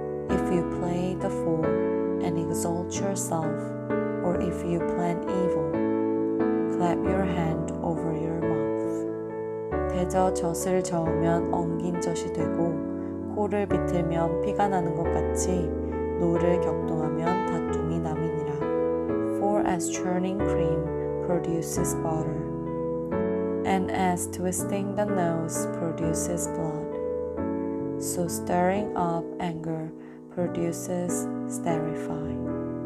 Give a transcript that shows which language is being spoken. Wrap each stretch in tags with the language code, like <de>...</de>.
<en>If you play the fool and exalt yourself, or if you plan evil, clap your hand over your mouth.</en> <ko>대저 젖을 저으면 엉긴 젖이 되고 코를 비틀면 피가 나는 것 같이 노를 격동하면 다툼이 남이니라.</ko> <en>as churning cream produces butter, and as twisting the nose produces blood, so stirring up anger produces sterifying.</en>